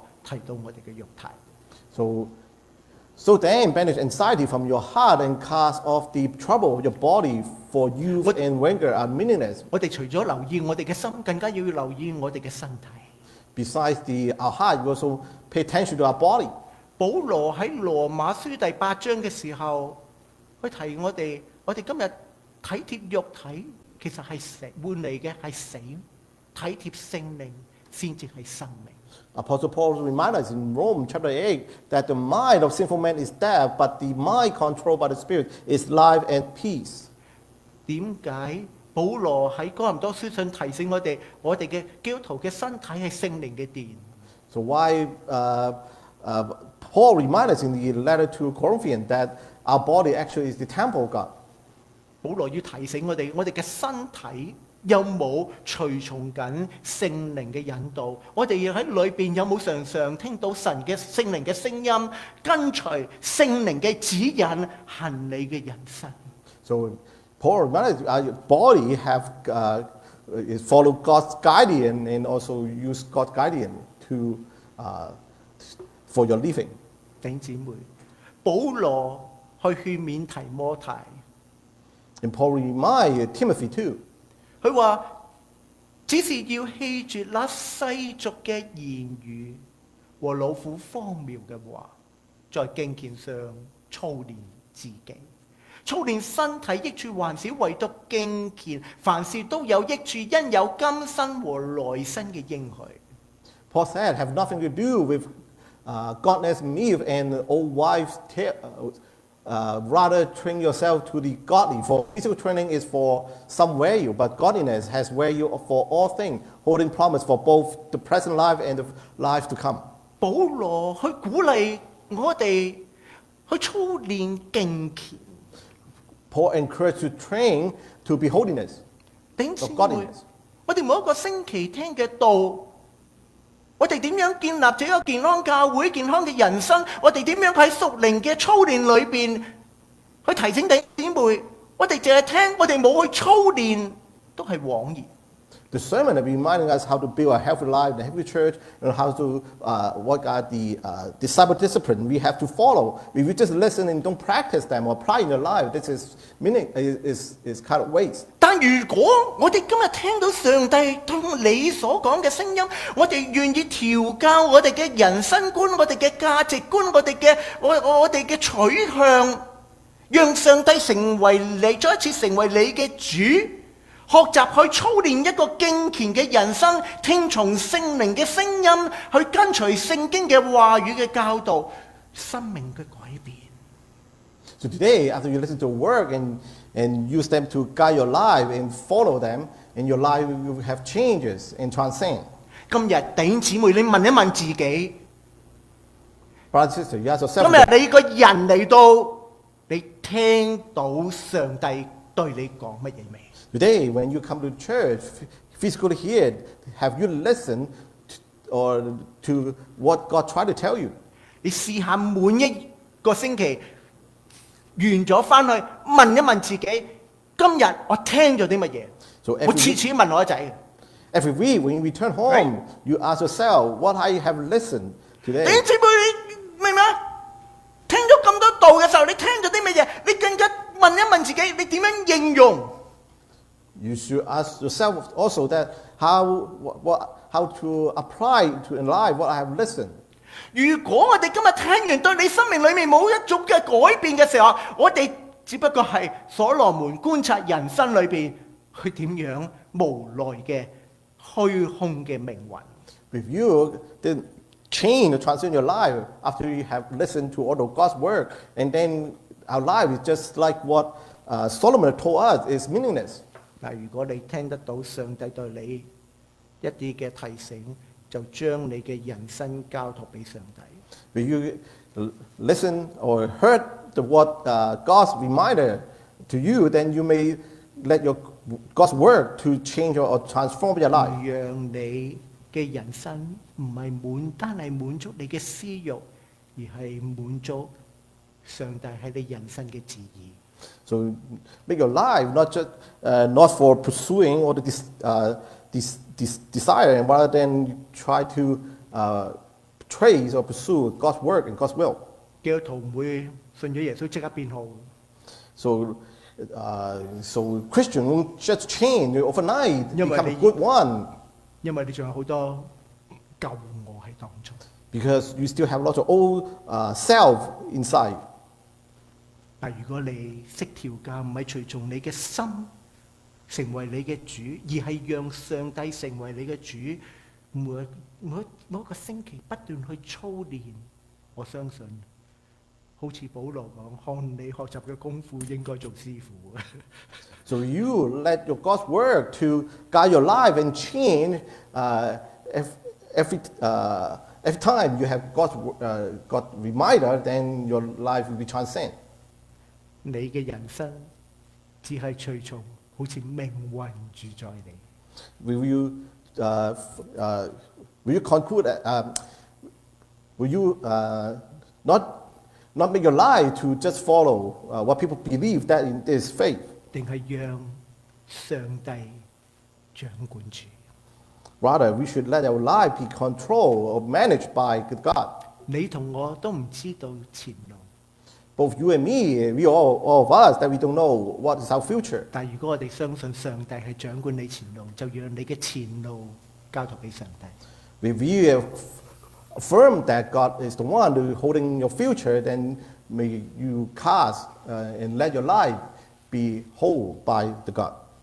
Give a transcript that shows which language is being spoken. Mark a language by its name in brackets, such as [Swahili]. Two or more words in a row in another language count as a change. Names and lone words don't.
[Cantonese] 提到我哋嘅肉體。 [English] So then banish anxiety from your heart and cast off the trouble of your body, for youth and vigor are meaningless. [Cantonese] 我哋除咗留意我哋嘅心，更加要留意我哋嘅身體。 [English] Besides our heart, you also pay attention to our body. [Cantonese] 保羅喺羅馬書第8章嘅時候，佢提我哋今日體貼肉體，其實係死換嚟嘅係死；體貼聖靈先至係生命。 [English] Apostle Paul reminds us in Rome chapter 8 that the mind of sinful man is death, but the mind controlled by the Spirit is life and peace. [Cantonese] 點解保羅喺哥林多書信提醒我哋嘅基督徒嘅身體係聖靈嘅殿？ [English] So why Paul reminds us in the letter to Corinthians that our body actually is the temple of God. [Cantonese] 保羅要提醒我哋嘅身體有冇隨從緊聖靈嘅引導？我哋要喺裏邊有冇常常聽到聖靈嘅聲音，跟隨聖靈嘅指引，行你嘅人生。 [English] So Paul reminds us our body is follow God's guidance and also use God's guidance to for your living. [Cantonese] 弟兄姊妹，保羅去勸勉提摩太。 [English] And Paul reminds Timothy too. [Cantonese] 佢話：只是要棄絕那世俗嘅言語和老虎荒謬嘅話，在敬虔上操練自己。操練身體益處還少，唯獨敬虔，凡事都有益處，因有今生和來生嘅應許。 [English] Paul said, have nothing to do with godless myth and old wives' tale. Rather train yourself to the godly. For physical training is for some value, but godliness has value for all things, holding promise for both the present life and the life to come. [Cantonese] 保羅去鼓勵我哋去操練敬虔。 [English] Paul encouraged to train to be holiness, [Cantonese] 弟兄姊 of 妹 godliness. 我哋每一個星期聽嘅道，我哋點樣建立這個健康教會、健康嘅人生？我哋點樣喺屬靈嘅操練裏邊去提醒弟兄姊妹？我哋淨係聽，我哋冇去操練，都係枉然。 [English] The sermon is reminding us how to build a healthy life, a healthy church, and how to what are the disciple discipline we have to follow. If you just listen and don't practice them or apply in your life, this is kind of waste. [Cantonese] 但如果我哋今日聽到上帝同你所講嘅聲音，我哋願意調教我哋嘅人生觀、我哋嘅價值觀、我哋嘅取向，讓上帝成為你，再一次成為你嘅主。學習去操練一個敬虔嘅人生，聽從聖靈嘅聲音，去跟隨聖經嘅話語嘅教導，生命嘅改變。 [English] So today, after you listen to work and use them to guide your life and follow them, in your life you have changes and transcend. [Cantonese] 今日弟兄姊妹，你問一問自己， [English] Brother and sister, you ask yourself. [Cantonese] 今日你個人嚟到，你聽到上帝對你講乜嘢未？ [English] Today, when you come to church, physically here, have you listened to what God tried to tell you? [Cantonese] 你試下每一個星期完咗翻去問一問自己，今日我聽咗啲乜嘢？ So 我次次問我仔。 [English] Every week, when you return home, Right. you ask yourself, what I have listened today. [Cantonese] 弟兄姊妹，你明唔明啊？聽咗咁多道嘅時候，你聽咗啲乜嘢？你更加問一問自己，你點樣應用？ [English] You should ask yourself also that how to apply to in life what I have listened. [Cantonese] 如果我哋今日聽完對你生命裏面冇一種嘅改變嘅時候，我哋只不過係所羅門觀察人生裏邊佢點樣無奈嘅虛空嘅命運。 [English] If you didn't change or transform your life after you have listened to all of God's word, and then our life is just like what Solomon told us is meaningless. [Cantonese] 嗱，如果你聽得到上帝對你一啲嘅提醒，就將你嘅人生交託俾上帝。 [English] When you listen or heard the word God's reminder to you, then you may let God's word to change or transform your life. [Cantonese] 讓你嘅人生唔係單係滿足你嘅私慾，而係滿足上帝喺你人生嘅旨意。 [English] So make your life not for pursuing or desire, rather than try to trace or pursue God's work and God's will. [Cantonese] 基督徒唔會信咗耶穌即刻變好。 [English] So Christian won't just change overnight, become a good one. [Cantonese] 因為你仲有好多舊我喺當中。 [English] Because you still have lots of old self inside. [Cantonese] 但如果你識調教，唔係隨從你嘅心成為你嘅主，而係讓上帝成為你嘅主，每一個星期不斷去操練，我相信好似保羅講，看你學習嘅功夫應該做師傅。 [English] So you let your God's word to guide your life and change every time you have God reminder, then your life will be transcend. [Cantonese] 你嘅人生只係隨從，好似命運住在你。 [English] Will you conclude? Will you not make your life to just follow what people believe that in this faith? [Cantonese] 定係讓上帝掌管住。 [English] Rather, we should let our life be controlled or managed by God. [Cantonese] 你同我都唔知道前路。 [English] Both you and me, all of us, that we don't know what is our future. [Cantonese] 但如果我哋相信上帝係掌管你前路，就讓你嘅前路交託俾上帝。 [English] If we affirm that God is the one who is holding your future, then may you cast and let your life be whole by the God.